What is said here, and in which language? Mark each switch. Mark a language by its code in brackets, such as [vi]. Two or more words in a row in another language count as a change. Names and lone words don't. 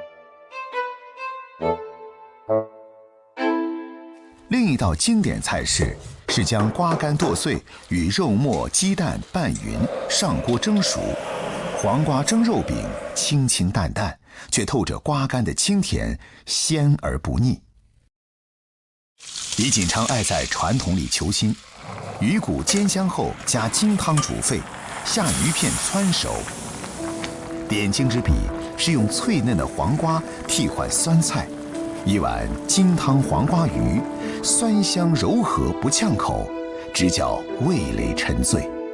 [zh] 另一道經典菜式是將瓜乾剁碎與肉末、雞蛋拌勻，上鍋蒸熟。黃瓜蒸肉餅清清淡淡，卻透着瓜乾的清甜，鮮而不膩。李錦昌愛在傳統裡求新，魚骨煎香後加金湯煮沸， 下鱼片汆熟。点睛之笔是用脆嫩的黄瓜替换酸菜，一碗金汤黄瓜鱼，酸香柔和不呛口，直叫味蕾沉醉。